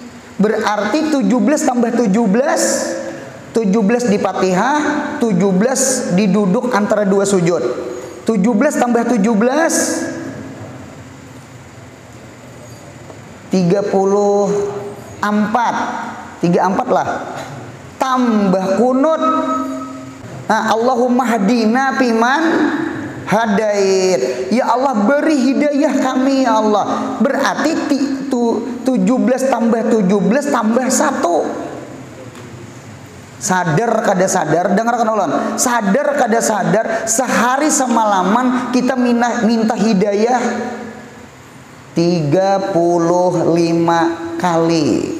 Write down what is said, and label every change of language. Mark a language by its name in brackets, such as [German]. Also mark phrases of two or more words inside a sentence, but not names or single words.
[Banjar] Berarti 17 tambah 17 78 17 di Fatihah, 17 di duduk antara dua sujud. 17 tambah 17 34. 34 lah. Tambah kunut. Nah, [Arabic] اللهم اهدنا فيمن هديت. [Indonesian] Ya Allah, beri hidayah kami ya Allah. Berarti 17 tambah 17 tambah 1. [Banjar] Sadar kada sadar, dengarkan ulang. Sadar kada sadar, sehari semalaman kita minta hidayah 35 kali.